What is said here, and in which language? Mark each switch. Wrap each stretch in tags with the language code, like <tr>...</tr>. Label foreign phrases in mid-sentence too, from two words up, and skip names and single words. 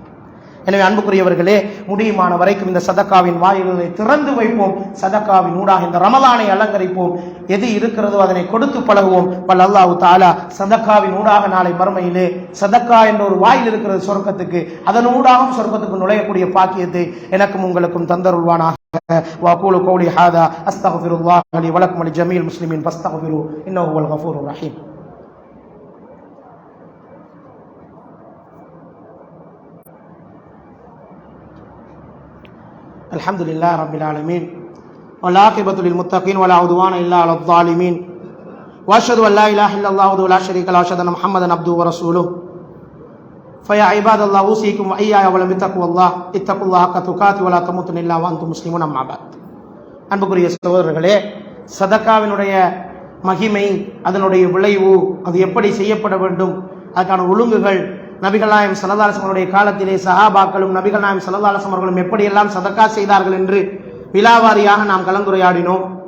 <ta>எனவே அன்புக்குரியவர்களே, முடியுமான வரைக்கும் இந்த சதக்காவின் வாயில்களை திறந்து வைப்போம். சதக்காவின் ஊடாக இந்த ரமலானை அலங்கரிப்போம். எது இருக்கிறதோ அதனை கொடுத்து பழகுவோம். வல்ல அல்லாஹ் தஆலா சதக்காவின் ஊடாக நாளை மறுமையிலே, சதக்கா என்ற ஒரு வாயில் இருக்கிறது சொர்க்கத்துக்கு, அதன் ஊடாகவும் சொர்க்கத்துக்கு நுழையக்கூடிய பாக்கியத்தை எனக்கும் உங்களுக்கும் தந்தருள்வானாக.</ta> <ar>وأقول قولي هذا أستغفر الله لي ولكم ولجميع المسلمين فاستغفروه إنه هو الغفور الرحيم. الحمد لله رب العالمين والعاقبة للمتقين ولا عدوان إلا على الظالمين وأشهد أن لا إله إلا الله وحده لا شريك له وأشهد أن محمدا عبده ورسوله فيا عباد الله أوصيكم وإياي بتقوى الله اتقوا الله حق تقاته ولا تموتن إلا وأنتم مسلمون. أما بعد.</ar> <ta>அன்புக்குரிய சகோதரர்களே, சதக்காவினுடைய மகிமை, அதனுடைய விளைவு, அது எப்படி செய்யப்பட வேண்டும், அதுக்கான ஒழுங்குகள், நபிகள் நாயகம்</ta> <ar>صلى الله عليه وسلم</ar> <ta>காலத்திலே சஹாபாக்களும் நபிகள் நாயகம்</ta> <ar>صلى الله عليه وسلم</ar> <ta>அவர்களும் எப்படியெல்லாம் சதக்கா செய்தார்கள் என்று விலாவாரியாக நாம் கலந்துரையாடினோம்.</ta>